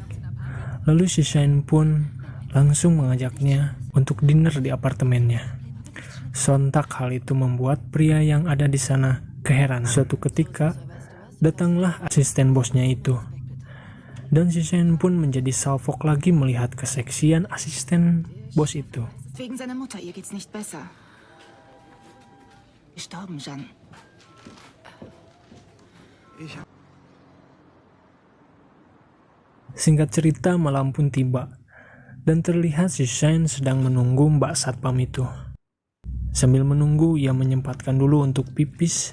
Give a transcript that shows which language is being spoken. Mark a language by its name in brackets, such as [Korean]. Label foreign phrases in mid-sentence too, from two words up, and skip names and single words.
[Indonesian] Lalu si Shine pun langsung mengajaknya untuk dinner di apartemennya. Sontak hal itu membuat pria yang ada di sana keheranan. Suatu ketika, datanglah asisten bosnya itu. Dan si Shine pun menjadi salfok lagi melihat keseksian asisten bos itu. [German] Wegen seiner Mutter, ihr geht's nicht besser. Gestorben, Jeanne. [Indonesian] Singkat cerita, malam pun tiba. Dan terlihat si Shine sedang menunggu Mbak Satpam itu. Sambil menunggu, ia menyempatkan dulu untuk pipis.